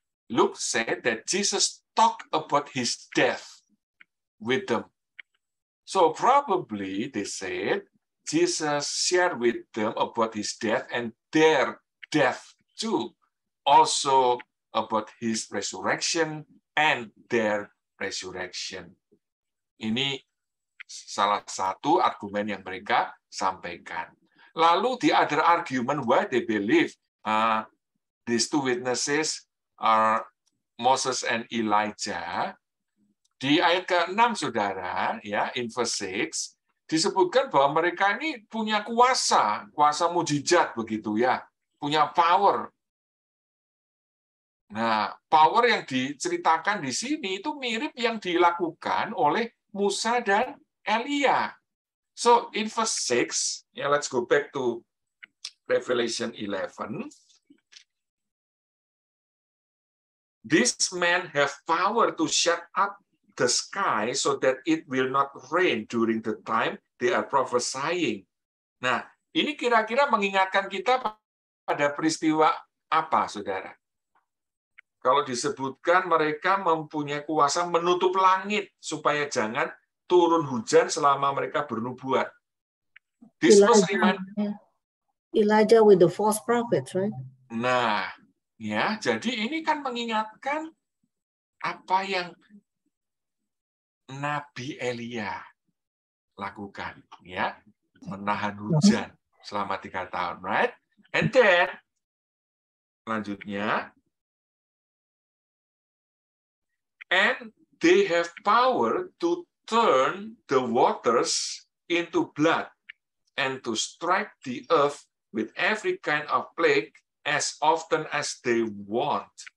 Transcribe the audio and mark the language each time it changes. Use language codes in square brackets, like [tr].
[en] Luke said that Jesus talked about his death with them. So probably they said Jesus shared with them about his death and their death too. Also about his resurrection and their resurrection. [id] Ini salah satu argumen yang mereka sampaikan. [en] Lalu the other argument why they believe these two witnesses are Moses and Elijah. [id] Di ayat ke-6, saudara, ya, [en] in verse 6, [id] disebutkan bahwa mereka ini punya kuasa mujizat begitu ya, punya power. Nah, power yang diceritakan di sini itu mirip yang dilakukan oleh Musa dan Elia. [en] So in verse 6, ya, let's go back to Revelation 11. These men have power to shut up the sky so that it will not rain during the time they are prophesying. [id] Nah, ini kira-kira mengingatkan kita pada peristiwa apa, saudara? Kalau disebutkan mereka mempunyai kuasa menutup langit supaya jangan turun hujan selama mereka bernubuat. [en] This was Elijah with the false prophets, right? [id] Nah, ya, jadi ini kan mengingatkan apa yang Nabi Elia lakukan, ya, menahan hujan selama 3 tahun, right? [en] And then lanjutnya, and they have power to turn the waters into blood and to strike the earth with every kind of plague as often as they want.